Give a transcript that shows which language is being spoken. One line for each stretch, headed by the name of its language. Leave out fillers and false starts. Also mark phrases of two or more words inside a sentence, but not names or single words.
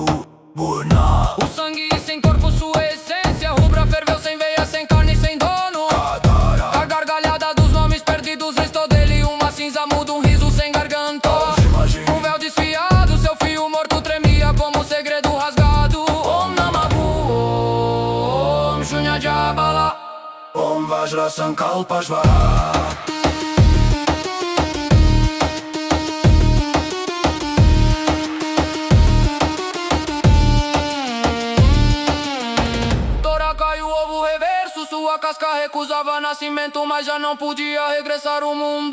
Portuguese: Burna. O sangue sem corpo, sua essência rubra ferveu sem veia, sem carne, sem dono. Katara. A gargalhada dos nomes perdidos restou dele uma cinza muda, um riso sem garganta. Um véu desfiado, seu fio morto tremia como um segredo rasgado.
Sanskrit: ॐ नमहु, ॐ शून्य जबाला, ॐ वज्र संकल्प श्वर.
Portuguese: Sua casca recusava nascimento, mas já não podia regressar ao mundo.